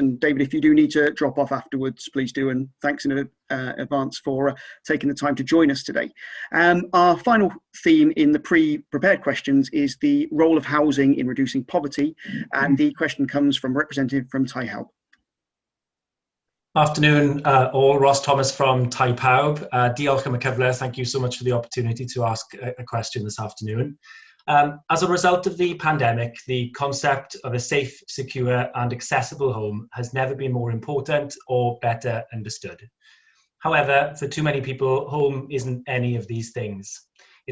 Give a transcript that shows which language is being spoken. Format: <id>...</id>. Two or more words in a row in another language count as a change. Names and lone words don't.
<en>And David, if you do need to drop off afterwards, please do. And thanks in advance for taking the time to join us today. Our final theme in the pre-prepared questions is the role of housing in reducing poverty. And the question comes from a representative from Tai Hawb. Afternoon, all. Ross Thomas from Tai Pawb.</en> <cy>Diolch am y cyfle.</cy> <en>Thank you so much for the opportunity to ask a question this afternoon. As a result of the pandemic, the concept of a safe, secure and accessible home has never been more important or better understood. However, for too many people, home isn't any of these things.</en>